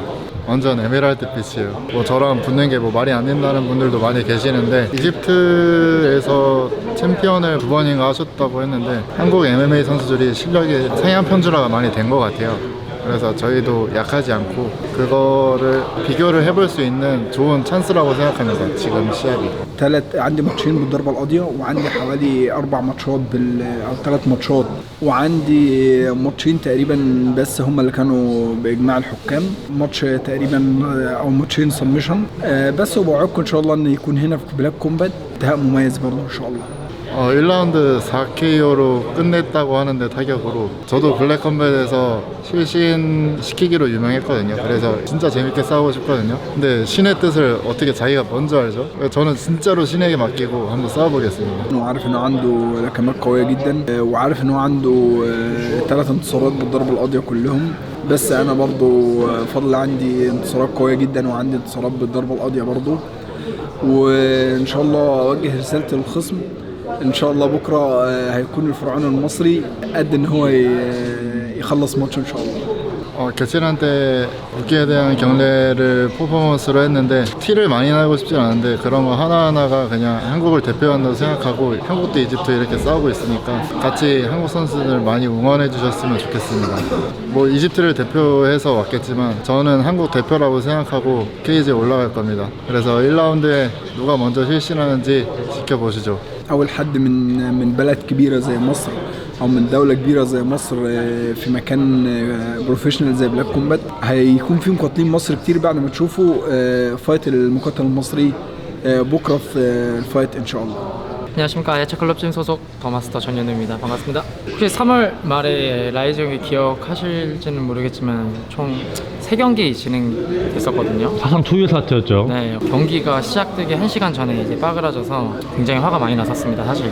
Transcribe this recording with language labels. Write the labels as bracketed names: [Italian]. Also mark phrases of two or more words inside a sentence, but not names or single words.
[Korean] 완전 에메랄드 빛이에요. 뭐 저랑 붙는 게 뭐 말이 안 된다는 분들도 많이 계시는데 이집트에서 챔피언을 2번인가 하셨다고 했는데 한국 MMA 선수들이 실력이 상향 편준화가 많이 된 것 같아요. 그래서 저희도 약하지 않고 그거를 비교를 해볼 수 있는 좋은 찬스라고 생각합니다. 지금 시합이. [Arabic] عندي ماتشين بالضربة القاضية وعندي حوالي 4 ماتشات أو 3 ماتشات وعندي ماتشين تقريبا بس هم اللي كانوا بإجماع الحكام. ماتش تقريبا أو ماتشين سبمشن بس. وبوعدكم إن شاء الله إن يكون هنا في بلاك كومبات انتهاء مميز برضه إن شاء الله. [Korean] 1라운드 4KO로 끝냈다고 하는데 타격으로 저도 블랙컴뱃에서 실신 시키기로 유명했거든요. 그래서 진짜 재밌게 싸우고 싶거든요. 근데 신의 뜻을 어떻게 자기가 먼저 알죠? 저는 진짜로 신에게 맡기고 한번 싸워보겠습니다. [Arabic] وعارف إنه عنده لكمات قوية جدا وعارف إنه عنده 3 انتصارات بالضربة القاضية كلهم. بس أنا برضو فضل عندي انتصارات قوية جدا وعندي انتصارات بالضربة القاضية برضو. وإن شاء الله أوجه رسالة للخصم. ان شاء الله بكره هيكون الفرعون المصري قد ان هو يخلص ماتش ان شاء الله. [Korean] 개칠한테 붙기에 대한 경례를 퍼포먼스로 했는데 티를 많이 나고 싶진 않은데 그런 거 하나하나가 그냥 한국을 대표한다고 생각하고 한국도 이집트 이렇게 싸우고 있으니까 같이 한국 선수들 많이 응원해 주셨으면 좋겠습니다. 뭐 이집트를 대표해서 왔겠지만 저는 한국 대표라고 생각하고 케이지에 올라갈 겁니다. 그래서 1라운드에 누가 먼저 실신하는지 지켜보시죠. [Arabic] أول حد من بلد كبيرة زي مصر أو من دولة كبيرة زي مصر في مكان بروفيشنال زي بلاك كومبات هيكون في مقاتلين مصر كتير بعد ما تشوفوا فايت المقاتل المصري بكرة في الفايت إن شاء الله. [Korean] 안녕하십니까. 야채클럽진 소속 더마스터 전현우입니다. 반갑습니다. 혹시 3월 말에 라이즈 형이 기억하실지는 모르겠지만 총 3경기 진행됐었거든요. 사상 초유 사태였죠. 네, 경기가 시작되기 1시간 전에 이제 빠그라져서 굉장히 화가 많이 났었습니다, 사실.